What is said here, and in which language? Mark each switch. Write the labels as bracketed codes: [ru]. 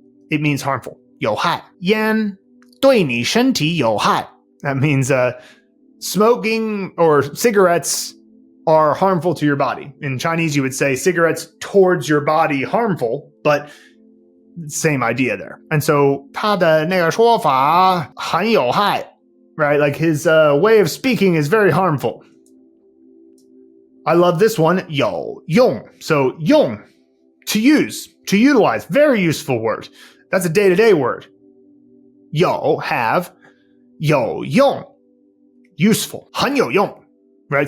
[en] It means harmful. [zh] 有害.烟对你身体有害. [en] That means smoking or cigarettes are harmful to your body. In Chinese, you would say cigarettes towards your body harmful, but same idea there. And so [zh] 他的那个说法很有害, [en] right? Like his way of speaking is very harmful. I love this one, 有用. So 用, to use, to utilize, very useful word. That's a day-to-day word. 有, have, 有用, useful, 很有用, right?